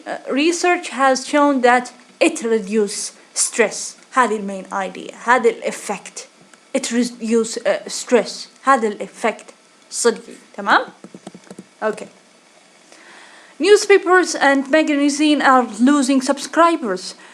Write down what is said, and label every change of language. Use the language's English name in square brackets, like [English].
[English] Research has shown that it reduces stress. [Arabic] هذه المين idea. هذا الeffect. [English] It reduces stress. [Arabic] هذا الeffect صدقي. تمام. Okay. [English] Newspapers and magazines are losing subscribers.